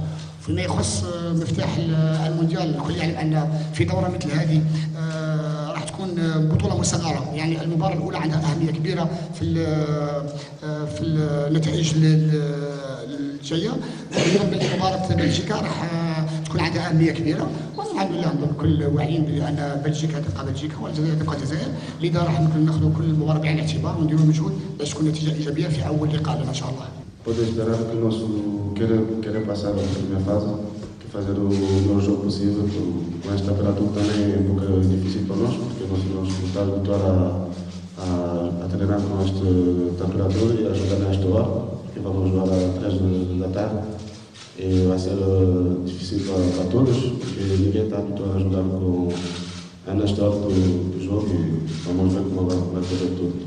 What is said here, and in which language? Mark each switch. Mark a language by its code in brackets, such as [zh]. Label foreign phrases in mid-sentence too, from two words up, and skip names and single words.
[ar] فيما يخص مفتاح المونديال الكل يعلم ان في دوره مثل هذه راح تكون بطوله مصغره، يعني المباراه الاولى عندها اهميه كبيره في النتائج الجايه. نظن باللي مباراه بلجيكا راح تكون عندها اهميه كبيره، والحمد لله الكل واعيين بان بلجيكا تبقى بلجيكا والجزائر تبقى الجزائر. لذا راح ناخذوا كل مباراه بعين الاعتبار ونديروا مجهود باش تكون نتيجه ايجابيه في اول لقاء لنا ان شاء الله. [pt] Pode esperar que nós queremos passar a primeira fase, que fazer o melhor jogo possível. Mas está para tudo também é um pouco difícil para nós, porque dar vitória a treinar com este treinador e a jogar nesta hora, porque vamos jogar às 3 da tarde e vai ser difícil para todos, porque ninguém está habituado a jogar com nesta hora do jogo e vamos ver como vai correr tudo.